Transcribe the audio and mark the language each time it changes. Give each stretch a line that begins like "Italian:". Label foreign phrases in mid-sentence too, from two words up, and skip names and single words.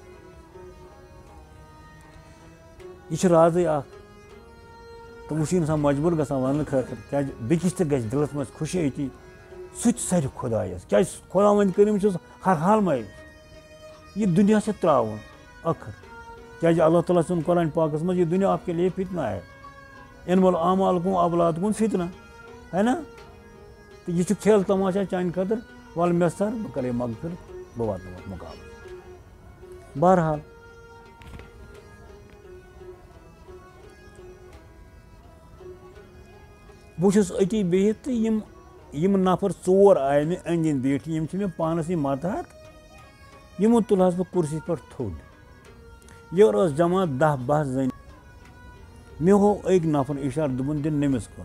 Kashmiri: یہِ چھُ رازٕے اکھ تہٕ وۄنۍ چھُ اِنسان مجبوٗر گژھان وَننہٕ خٲطرٕ کیٛازِ بیٚکِس تہِ گژھِ دِلَس منٛز خوشی أتی سُہ تہِ سَرِ خۄدایَس کیٛازِ خۄداوَنٛدِ کٔرِم چھُس ہر حال منٛز یہِ دُنیا چھِ ترٛاوُن ٲخٕر کیٛازِ اللہ تعالیٰ سُنٛد قرآنِ پاکَس منٛز یہِ دُنیا
Urdu: آپ کے لیے فتنہ ہے
Arabic: اِن وول اعمالکُم اولادکُم
Urdu: فتنہ ہے
Kashmiri: نا تہٕ یہِ چھُ کھیل تماشا چانہِ خٲطرٕ وَلہٕ مےٚ سَر بہٕ کَرے مغفرت بہٕ واتناوَتھ مُقابلہٕ بہرحال بہٕ چھُس أتی بِہِتھ تہٕ یِم نفر 4 آیہِ مےٚ أنٛدۍ أنٛدۍ بیٖٹھۍ یِم چھِ مےٚ پانَسٕے ماتحت یِمو تُلہَس بہٕ کُرسی پٮ۪ٹھ تھوٚد یورٕ ٲس جمع 10-12 زٔنۍ مےٚ ہوو أکۍ نفر اِشارٕ دوٚپُن دِ نٔمِس کُن